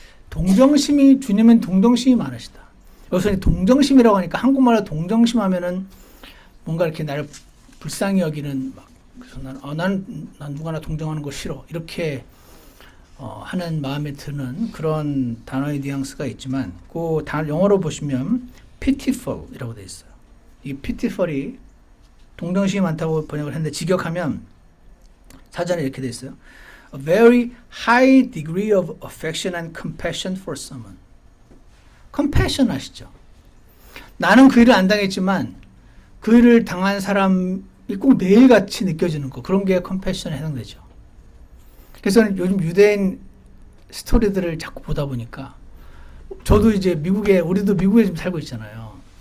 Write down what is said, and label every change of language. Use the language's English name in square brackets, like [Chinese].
[Korean] 동정심이, 주님은 동정심이 많으시다. 여기서 동정심이라고 하니까 한국말로 동정심 하면은 뭔가 이렇게 나를 불쌍히 여기는 막, 그래서 난 누구나 동정하는 거 싫어. 이렇게 하는 마음에 드는 그런 단어의 뉘앙스가 있지만 그 영어로 보시면 pitiful이라고 되어 있어요. 이 pitiful이 동정심이 많다고 번역을 했는데 직역하면 사전에 이렇게 되어 있어요. [English] a very high degree of affection and compassion for someone. [Korean] compassion 아시죠? 나는 그 일을 안 당했지만 그 일을 당한 사람이 꼭 매일같이 느껴지는 거, 그런 게 compassion에 해당되죠. 그래서 요즘 유대인 스토리들을 자꾸 보다 보니까 저도 이제 우리도 미국에 지금 살고 있잖아요.